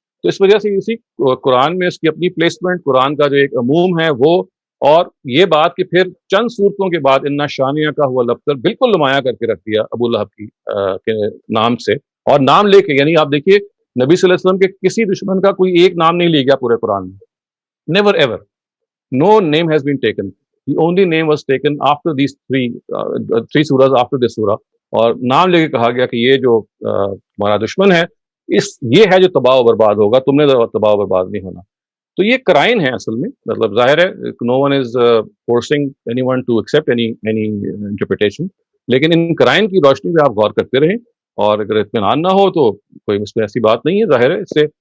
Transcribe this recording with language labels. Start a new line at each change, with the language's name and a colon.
Urdu: تو اس وجہ سے اسی قرآن میں اس کی اپنی پلیسمنٹ، قرآن کا جو ایک عموم ہے وہ، اور یہ بات کہ پھر چند صورتوں کے بعد انا شانیہ کا ہوا لبتر بالکل نمایاں کر کے رکھ دیا ابو لہب کے نام سے، اور نام لے کے. یعنی آپ دیکھیے نبی صلی اللہ علیہ وسلم کے کسی دشمن کا کوئی ایک نام نہیں لے گیا پورے قرآن میں.
English: Never ever, no name has been taken. The only name was taken after these three surahs after this surah,
Urdu: اور نام لے کے کہا گیا کہ یہ جو ہمارا دشمن ہے یہ ہے جو تباہ و برباد ہوگا، تم نے تباہ و برباد نہیں ہونا. تو یہ کرائن ہے اصل میں. مطلب ظاہر ہے
English: no one is forcing anyone to accept any interpretation،
Urdu: لیکن ان کرائن کی روشنی پہ آپ غور کرتے رہیں، اور اگر اطمینان نہ ہو تو کوئی اس میں ایسی بات نہیں ہے ظاہر ہے اس سے.